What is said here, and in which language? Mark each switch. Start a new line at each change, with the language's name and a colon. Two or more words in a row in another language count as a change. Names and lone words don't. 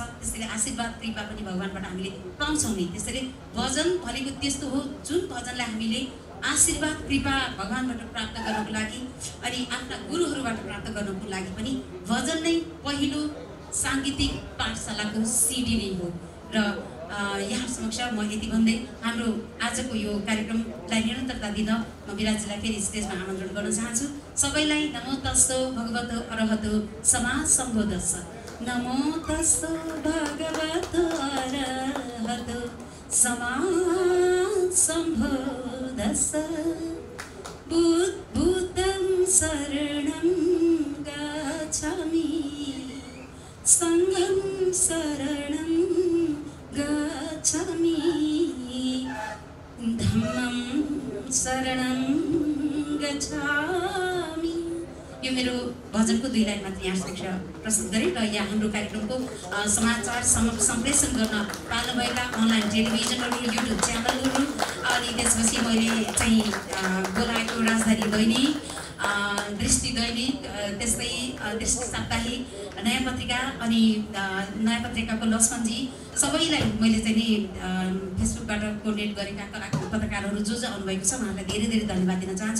Nepali: त्यसैले आशीर्वाद कृपा पनि भगवानबाट हामीले पाउँछौँ नि। त्यसैले भजन भनेको त्यस्तो हो जुन भजनलाई हामीले आशीर्वाद कृपा भगवानबाट प्राप्त गर्नको लागि अनि आफ्ना गुरुहरूबाट प्राप्त गर्नको लागि पनि भजन नै पहिलो साङ्गीतिक पाठशालाको सिडी नै हो। र यहाँ समक्ष म यति भन्दै हाम्रो आजको यो कार्यक्रमलाई निरन्तरता दिन म विराजीलाई फेरि स्टेजमा आमन्त्रण गर्न चाहन्छु। सबैलाई
Pali: नमो तस्सो भगवतो अरहतो सम्मा सम्बुद्धस्स। नमो तस्सो भगवतो अरहतो समासम्भोदस बुद्धं शरणं गच्छामि सङ्घं शरणं गच्छामि धम्मं शरणं गच्छामि।
Nepali: यो मेरो भजनको 2 लाइन मात्र यहाँ समक्ष प्रस्तुत गरेँ र यहाँ हाम्रो कार्यक्रमको समाचार सम्प्रेषण गर्न पाल्नुभएका
English: online televisions
Nepali: युट्युब च्यानलहरू अनि त्यसपछि मैले चाहिँ बोलाएको राजधानी दैनिक दृष्टि दैनिक त्यस्तै दृष्टि साप्ताहिक नयाँ पत्रिका अनि नयाँ पत्रिकाको लक्ष्मणजी सबैलाई मैले चाहिँ नि फेसबुकबाट कोर्डिनेट गरेका पत्रकारहरू जो आउनुभएको छ उहाँलाई धेरै धेरै धन्यवाद दिन चाहन्छु।